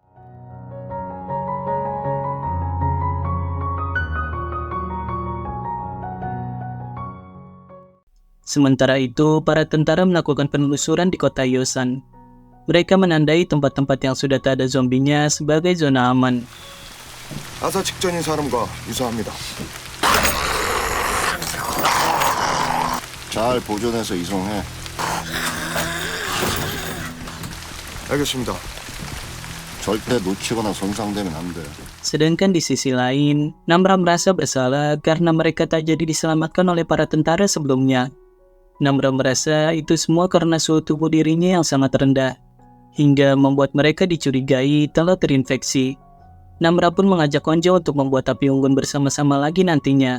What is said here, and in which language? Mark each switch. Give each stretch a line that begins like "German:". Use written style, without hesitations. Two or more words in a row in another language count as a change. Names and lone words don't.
Indonesian: Sementara itu, para tentara melakukan penelusuran di kota Yosan. Mereka menandai tempat-tempat yang sudah tak ada zombinya sebagai zona aman.
Korean: 아사 직전인 사람과 유사합니다. 잘 보존해서 이송해. 알겠습니다. 절대 놓치거나 손상되면 안 돼.
Indonesian: Sedangkan di sisi lain, Namra merasa bersalah karena mereka tak jadi diselamatkan oleh para tentara sebelumnya. Namra merasa itu semua karena suhu tubuh dirinya yang sangat rendah, hingga membuat mereka dicurigai telah terinfeksi. Namra pun mengajak Onjo untuk membuat api unggun bersama-sama lagi nantinya.